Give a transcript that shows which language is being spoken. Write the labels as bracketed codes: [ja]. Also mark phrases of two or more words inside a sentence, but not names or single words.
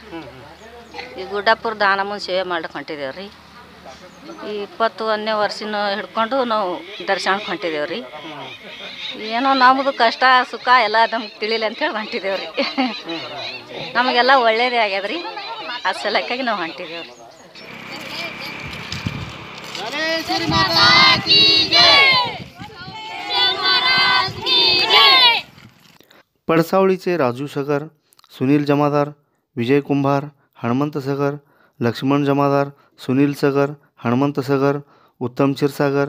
[kn] ಈ ಗುಡ್ಡಾಪುರ ದಾನಮ್ಮನ ಸೇವೆ ಮಾಡಕ್ಕೆ ಹೊಂಟಿದ್ದೇವ್ರಿ. ಈ 21ನೇ ವರ್ಷನ ಹಿಡ್ಕೊಂಡು ನಾವು ದರ್ಶನಕ್ಕೆ ಹೊಂಟಿದ್ದೇವ್ರಿ. ಏನೋ ನಮ್ಮದು ಕಷ್ಟ ಸುಖ ಎಲ್ಲ ನಮ್ಗೆ ತಿಳಿಲಿ ಅಂತೇಳಿ ಹೊಂಟಿದ್ದೇವ್ರಿ. ನಮಗೆಲ್ಲ ಒಳ್ಳೇದೇ ಆಗ್ಯದ್ರಿ, ಆ ಸಲಕ್ಕಾಗಿ ನಾವು ಹೊಂಟಿದ್ದೇವ್ರಿ. [mr] पडसावळीचे राजू सगर, सुनील जमादार, विजय कुंभार, हनुमंत सगर, लक्ष्मण जमादार, सुनील सगर, हनुमंत सगर, उत्तम क्षीरसागर,